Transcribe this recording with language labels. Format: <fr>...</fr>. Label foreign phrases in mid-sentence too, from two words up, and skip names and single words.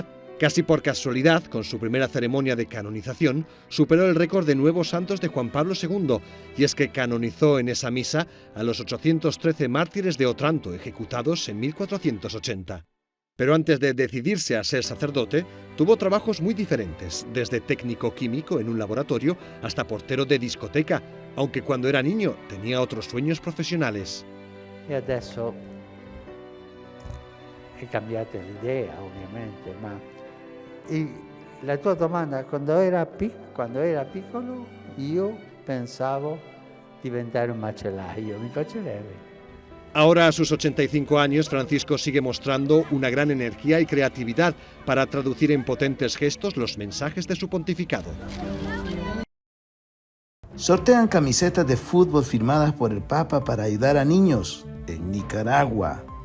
<es>Casi por casualidad, con su primera ceremonia de canonización, superó el récord de nuevos santos de Juan Pablo II, y es que canonizó en esa misa a los 813 mártires de Otranto, ejecutados en 1480. Pero antes de decidirse a ser sacerdote, tuvo trabajos muy diferentes, desde técnico químico en un laboratorio hasta portero de discoteca, aunque cuando era niño tenía otros sueños profesionales.</es> <it>E adesso è cambiata l'idea, ovviamente, ma la tua domanda, quando era piccolo io pensavo diventare un macellaio, mi piacerebbe.</it> <es>Ahora, a sus 85 años, Francisco sigue mostrando una gran energía y creatividad para traducir en potentes gestos los mensajes de su pontificado. Sortean camisetas de fútbol firmadas por el Papa para ayudar a niños en Nicaragua.</es>